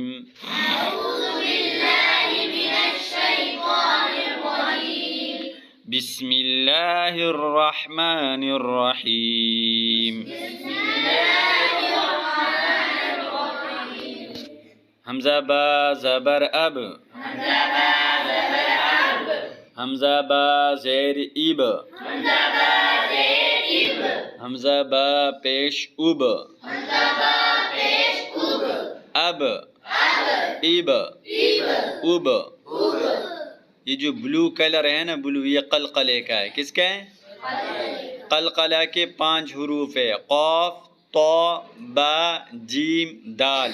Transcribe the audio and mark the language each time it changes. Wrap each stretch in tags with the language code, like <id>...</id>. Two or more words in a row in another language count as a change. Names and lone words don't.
<ar>اعوذ باللہ من الشیطان الرجیم۔ بسم اللہ الرحمن الرحیم۔ بسم اللہ الرحمن الرحیم۔</ar> <ur>حمزہ با زبر اب، حمزہ با زبر اب، حمزہ با زیر ایب، حمزہ با زیر ایب، حمزہ با پیش اوب، حمزہ با پیش اوب، اب اب، ایب ایب، اوب۔ اوب۔ یہ جو</ur> <en>blue color</en> <ur>ہے نا، بلو، یہ قلقلے کا ہے۔ کس کا ہے؟ قلقلہ کے 5 حروف ہے، قاف، طا، با، جیم، دال۔</ur>